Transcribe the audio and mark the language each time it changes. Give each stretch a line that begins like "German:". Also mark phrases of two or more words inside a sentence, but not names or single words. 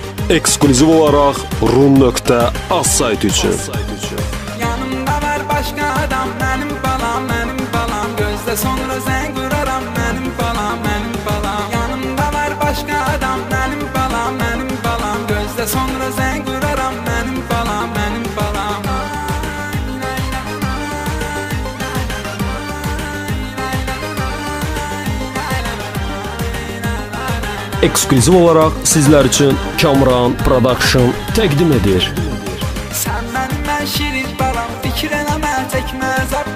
Azerbaijani: Ekskluziv olaraq Rum.az saytı üçün.
Turkish: Yanımda var başka adam, benim balam, benim balam.
Azerbaijani: Gözde sonra zəng vuraram,
Turkish: benim balam, benim balam. Yanımda var başka adam, benim balam, benim balam.
Azerbaijani: Gözde sonra zəng vuraram,
Turkish: benim balam, benim balam.
Azerbaijani: Ekskluziv olaraq sizlər üçün Kamran Production təqdim edir. Sən mənim mən şirin balam, fikir eləmə, çəkmə əzab.